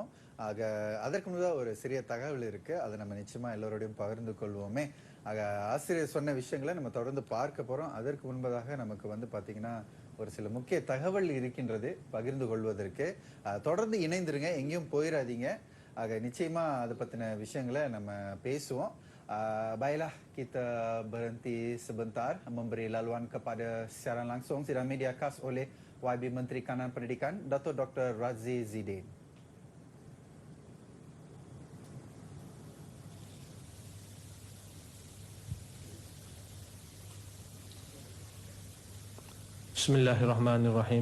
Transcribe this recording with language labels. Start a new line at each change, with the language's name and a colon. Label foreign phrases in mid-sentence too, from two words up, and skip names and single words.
Tamil: ஆக அதற்கு முன்னதாக ஒரு சிறிய தகவல் இருக்கு, அதை நம்ம நிச்சயமா எல்லோரோடையும் பகிர்ந்து கொள்வோமே. ஆக ஆசிரியர் சொன்ன விஷயங்களை நம்ம தொடர்ந்து பார்க்க போறோம். அதற்கு முன்பதாக நமக்கு பாத்தீங்கன்னா ஒரு சில முக்கிய தகவல் இருக்கின்றது பகிர்ந்து கொள்வதற்கு. தொடர்ந்து இணைந்துருங்க, எங்கேயும் போயிடாதீங்க. ஆக நிச்சயமா அதை பத்தின விஷயங்களை நம்ம பேசுவோம்.
Malay: Baiklah, kita berhenti sebentar memberi laluan kepada siaran langsung sidang media khas oleh YB Menteri Kanan Pendidikan Datuk Dr. Razzie Zidane.
Arabic: بسم الله الرحمن الرحيم.